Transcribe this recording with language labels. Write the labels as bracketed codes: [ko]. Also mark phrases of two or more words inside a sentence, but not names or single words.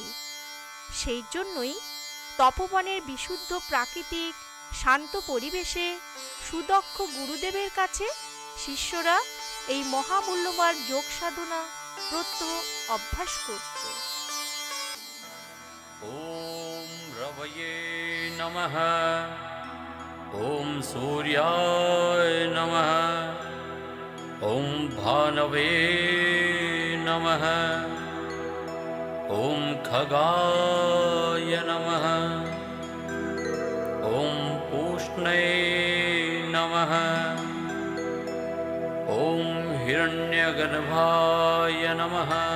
[bn] সেই জন্যই তপবনের বিশুদ্ধ প্রাকৃতিক শান্ত পরিবেশে সুদক্ষ গুরুদেবের কাছে শিষ্যরা এই মহামূল্যবান যোগ সাধনা প্রত্যহ অভ্যাস করত। [sa] ওম রবয়ে নমঃ, ওম সূর্যায় নমঃ, ওম ভানবে নমঃ, ওম খগায় নমঃ, ওম পুষ্ণে নমঃ, ওম হিরণ্যগর্ভায় নমঃ,